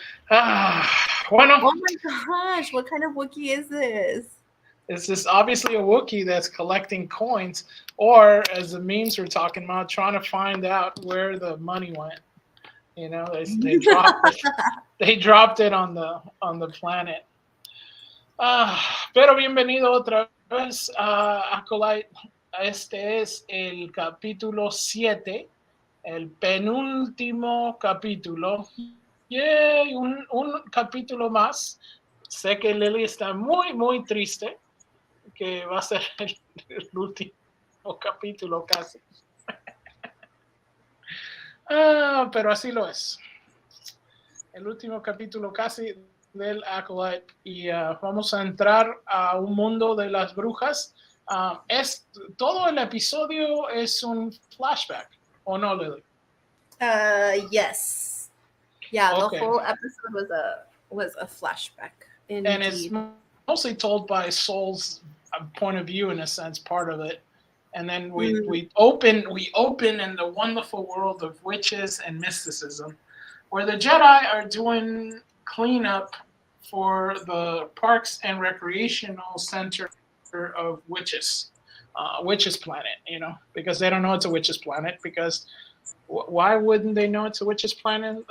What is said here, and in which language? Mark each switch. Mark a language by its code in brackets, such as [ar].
[en] Oh my gosh, what kind of Wookiee is this? It's just obviously a Wookiee that's collecting coins, or as the memes were talking about, trying to find out where the money went. You know, they dropped it. They dropped it on the planet. [es] Pero bienvenido otra vez a Acolyte. Este es el capítulo 7, el penúltimo capítulo. Yay, un capítulo más. Sé que Lilly está muy, muy triste, que va a ser el último capítulo casi. Pero así lo es. El último capítulo casi del Acolyte y vamos a entrar a un mundo de las brujas. Todo el episodio es un flashback, ¿o no, Lilly? [en] Yes. Yeah, Okay. the whole episode was a flashback. Indeed. And it's mostly told by Soul's point of view, in a sense, part of it. And then we open in the wonderful world of witches and mysticism, where the Jedi are doing cleanup for the Parks and Recreational Center of Witches, Witches Planet, you know, because they don't know it's a Witches Planet, because why wouldn't they know it's a Witches Planet?